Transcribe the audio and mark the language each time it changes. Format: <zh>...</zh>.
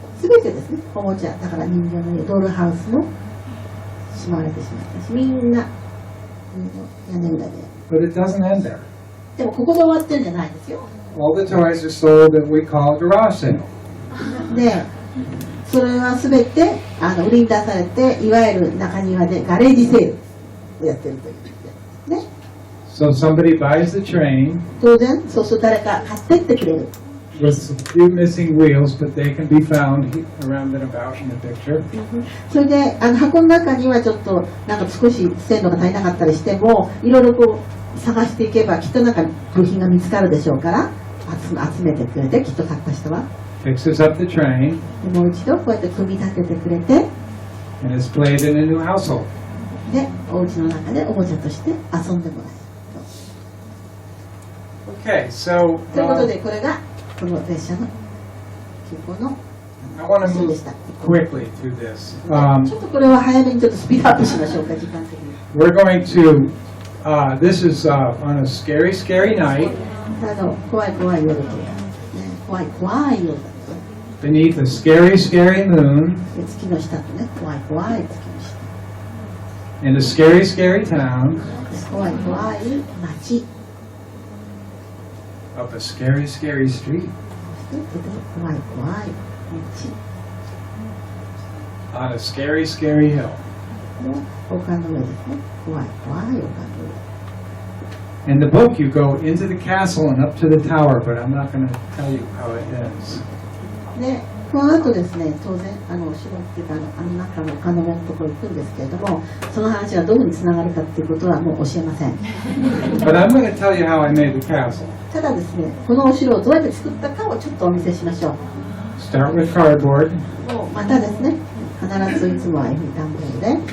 <ja>全てですね、おもちゃだから人形の家ドールハウスもしまわれてしまったし、みんな屋根裏で。</ja> <en>But it doesn't end there.</en> <ja>でもここで終わってんじゃないですよ。</ja> <en>All the toys are sold at what we call a garage sale.</en> <ja>でそれは全て売りに出されて、いわゆる中庭でガレージセールをやってるというね。</ja> <en>So somebody buys the train</en> <ja>当然そうすると誰か買ってってくれる。</ja> <en>with a few missing wheels, but they can be found around and about in the picture.</en> <ja>それで箱の中にはちょっとなんか少し線路が足りなかったりしても、いろいろこう探していけばきっとなんか部品が見つかるでしょうから、集めてくれて、きっと買った人は。</ja> <en>Fixes up the train</en> <ja>でもう一度こうやって組み立ててくれて、</ja> <en>and is played in a new household.</en> <ja>でお家の中でおもちゃとして遊んでもらえる。</ja> <en>Okay, so</en> <ja>ということでこれがこの列車の急行の</ja> <en>I want to</en> <ja>そうで</ja> <en>move</en> <ja>した。</ja> <en>quickly through this.</en> <ja>ちょっとこれは早めにちょっとスピードアップしましょうか、時間的に。</ja> <en>We're going to, this is on a scary, scary night</en> <ja>怖い怖い夜というか、ね、怖い怖い夜だとね。</ja> <en>beneath a scary, scary moon</en> <ja>で月の下とね、怖い怖い月の下。</ja> <en>in a scary, scary town</en> <ja>怖い怖い街。</ja> <en>up a scary, scary street</en> <ja>とても怖い怖い道。</ja> <en>on a scary, scary hill.</en> <ja>で、丘の上ですね。怖い怖い丘の上。</ja> <en>In the book, you go into the castle and up to the tower, but I'm not going to tell you how it ends.</en> <ja>で、この後ですね、当然、お城っていうか、中の丘の上のところに行くんですけれども、その話がどこにつながるかっていうことはもう教えません。</ja> <en>But I'm going to tell you how I made the castle.</en> <ja>ただですね、このお城をどうやって作ったかをちょっとお見せしましょう。</ja> <en>Start with cardboard,</en> <ja>もうまたですね、必ずいつもは段ボールで、</ja>